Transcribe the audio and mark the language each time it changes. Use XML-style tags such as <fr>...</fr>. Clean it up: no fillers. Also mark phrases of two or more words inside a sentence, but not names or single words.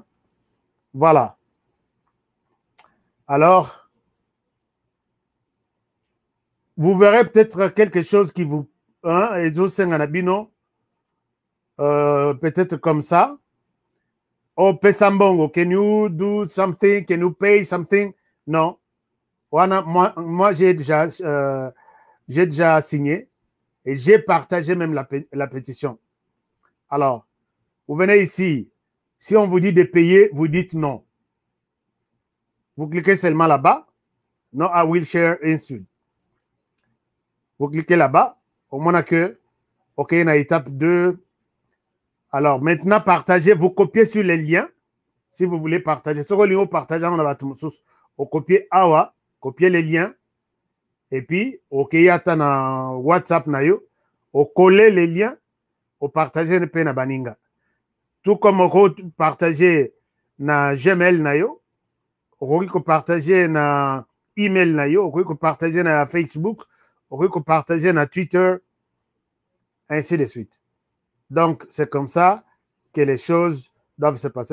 <fr>Voilà. Alors, vous verrez peut-être quelque chose qui vous... peut-être comme ça. Oh, Pesambongo,</fr> <en>can you do something? Can you pay something?</en> <fr>Non. Moi j'ai déjà signé et j'ai partagé même la pétition. Alors, vous venez ici. Si on vous dit de payer, vous dites non. Vous cliquez seulement là-bas.</fr> <en>No, I will share inside.</en> <fr>Vous cliquez là-bas. Au moins que, OK, on a étape 2. Alors, maintenant, partagez. Vous copiez sur les liens. Si vous voulez partager. Ce que vous partagez, on va copier awa. Copier les liens. Et puis, OK, il y a un WhatsApp, on coller les liens, on partage le</fr> <ln>pe na baninga.</ln> <fr>Tout comme on partager na Gmail on partager na email on partager na Facebook, on partager na Twitter, ainsi de suite. Donc, c'est comme ça que les choses doivent se passer.</fr>